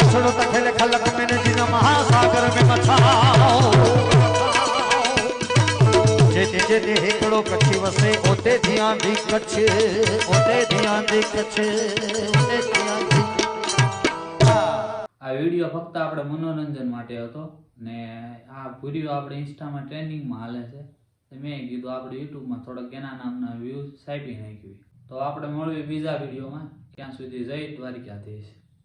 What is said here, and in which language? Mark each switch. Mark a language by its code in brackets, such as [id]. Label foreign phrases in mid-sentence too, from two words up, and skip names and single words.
[kfr] तखिल खलक में जिन महासागर में मछाओ जेते जेते हिकड़ो कच्छी वसे ओते ध्यान दी कच्छ ओते ध्यान दी कच्छ ओते ध्यान दी [gu] આ વિડીયો ફક્ત આપણે મનોરંજન માટે હતો ને આ વિડીયો આપણે ઇન્સ્ટામાં ટ્રેન્ડિંગમાં હાલે છે તો મેં કીધું આપણે યુટ્યુબમાં થોડાક એના નામના વ્યૂઝ સાઈપી નાખ્યું તો આપણે મળીએ બીજા વિડીયોમાં ત્યાં સુધી જય દ્વારકાધીશ.